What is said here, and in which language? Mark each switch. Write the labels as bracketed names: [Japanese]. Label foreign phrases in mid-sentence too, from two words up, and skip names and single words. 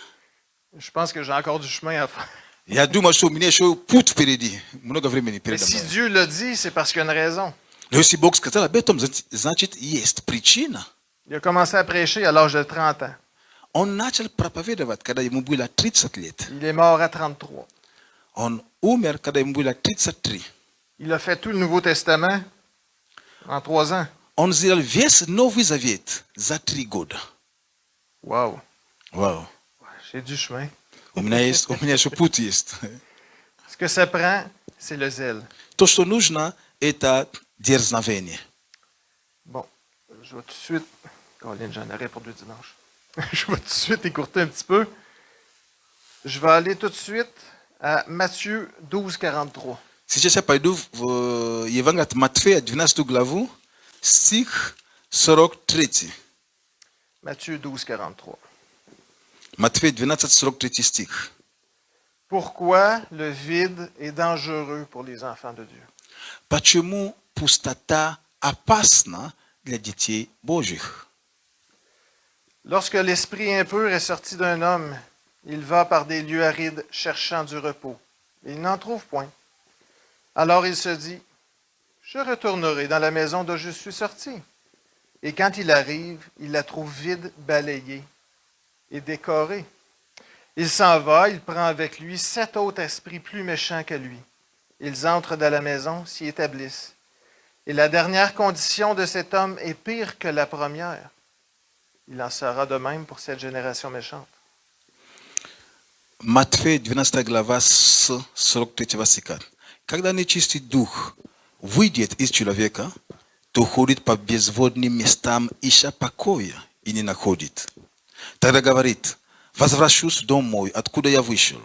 [French] Je pense que j'ai encore du chemin à faire. [Russian] Я думаю, что у меня еще путь впереди. Много времени [French] Mais [Russian] передо [French] si [Russian] мной. [French] Dieu l'a dit, c'est parce qu'il y a une raison. [Russian] Но если Бог сказал об этом, значит, есть причина. [French] Il a commencé à prêcher à l'âge de 30 ans. [Russian] Он начал проповедовать, когда ему было 30 лет. [French] Il est mort à 33. [Russian] Он умер, когда ему было 33. [French] Il a fait tout le Nouveau Testament en 3 ans. [Russian] Он сделал весь Новый Завет за 3 года. [French] Wow. [Russian] Вау. [French] J'ai du chemin. [Russian] У меня еще путь есть. [French] Ce que ça prend, c'est le zèle. [Russian] То, что нужно, это дерзновение. [French] Bon, je vais tout de suite. Colin, j'en aurais pour 2 dimanches. Je vais tout de suite écourter un petit peu. Je vais aller tout de suite à Matthieu 12, 43. [Russian] Сейчас я пойду в Евангелие от Матфея, 12 главу, стих 43. [French] Matthieu 12, 43. [Russian] Матфея 12, 43 стих. [French] Pourquoi le vide est dangereux pour les enfants de Dieu? [Russian] Почему пустота опасна для детей Божьих? [French] Lorsque l'esprit impur est sorti d'un homme, il va par des lieux arides cherchant du repos. Il n'en trouve point. Alors il se dit, je retournerai dans la maison dont je suis sorti. Et quand il arrive, il la trouve vide, balayée et décorée. Il s'en va, il prend avec lui 7 autres esprits plus méchants que lui. Ils entrent dans la maison, s'y établissent. Et la dernière condition de cet homme est pire que la première. Il en sera de même pour cette génération méchante. [Russian] Матфея 12 глава с 43 стиха. Когда нечистый дух выйдет из человека, то ходит по безводным местам, ища покоя, и не находит. Тогда говорит, возвращусь домой, откуда я вышел.